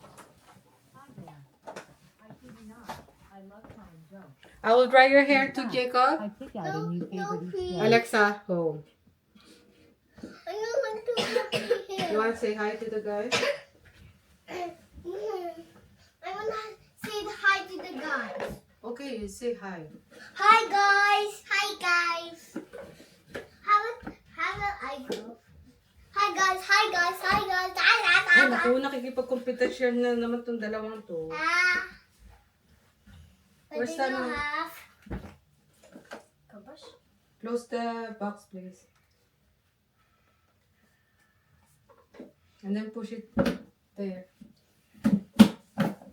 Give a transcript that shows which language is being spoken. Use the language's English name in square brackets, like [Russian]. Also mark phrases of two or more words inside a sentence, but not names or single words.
[English] I will dry your hair too, Jacob. I pick out a new favorite each please. day. Alexa, home. I don't want to look at You here. want to say hi to the guys? I want to say hi to the guys. Okay, you say hi. Hi guys. Hi guys. Have I go? Hi guys. Hi guys. Hi guys. Hi guys. [Filipino] Ay, naku, nakikipag-competition na naman tong dalawang to. [English] But Where's they that don't one? have compass. Close the box, please. And then push it there.